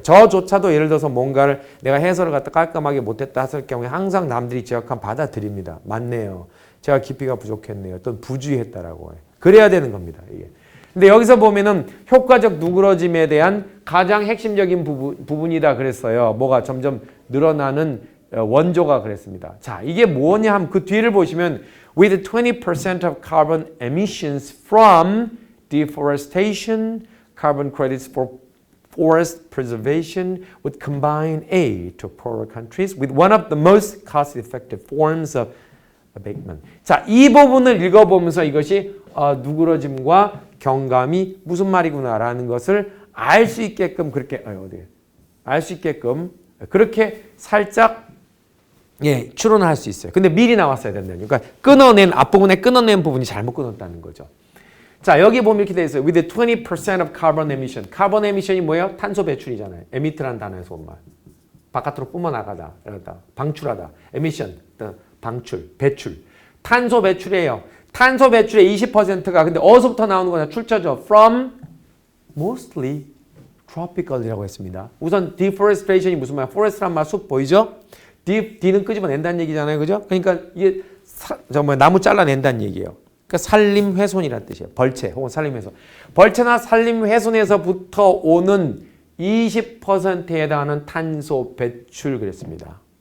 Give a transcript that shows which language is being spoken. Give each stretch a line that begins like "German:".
Korean: 저조차도 예를 들어서 뭔가를 내가 해설을 갖다 깔끔하게 못했다 했을 경우에 항상 남들이 지적하면 받아들입니다. 맞네요. 제가 깊이가 부족했네요. 또는 부주의했다라고 해요. 그래야 되는 겁니다. 이게. 근데 여기서 보면은 효과적 누그러짐에 대한 가장 핵심적인 부분이다 그랬어요. 뭐가 점점 늘어나는 원조가 그랬습니다. 자, 이게 뭐냐 하면 그 뒤를 보시면
English: with 20% of carbon emissions from deforestation, carbon credits for forest preservation would combine aid to poorer countries with one of the most cost-effective forms of abatement.
Korean: 자, 이 부분을 읽어보면서 이것이 누그러짐과 경감이 무슨 말이구나라는 것을 알 수 있게끔 그렇게 알 수 있게끔 그렇게 살짝 추론을 할 수 있어요. 근데 미리 나왔어야 된다는 그러니까 앞부분에 끊어낸 부분이 잘못 끊었다는 거죠. 자, 여기 보면 이렇게 돼 있어요.
English: With 20% of carbon emission.
Korean: 카본 에미션이 뭐예요? 탄소 배출이잖아요. emit라는 단어에서 온 말. 바깥으로 뿜어나가다, 방출하다. emission, 방출, 배출. 탄소 배출이에요. 탄소 배출의 20%가 근데 어디서부터 나오는 거냐? 출처죠.
English: From mostly tropical이라고
Korean: 했습니다. 우선 deforestation이 무슨 말이야? forest란 말 숲 보이죠? D는 끄집어낸다는 얘기잖아요. 그죠? 그러니까 이게 나무 잘라낸다는 얘기예요. 그러니까 산림훼손이라는 뜻이에요. 벌채 혹은 산림훼손. 벌채나 산림훼손에서부터 오는 20%에 해당하는 탄소 배출 그랬습니다.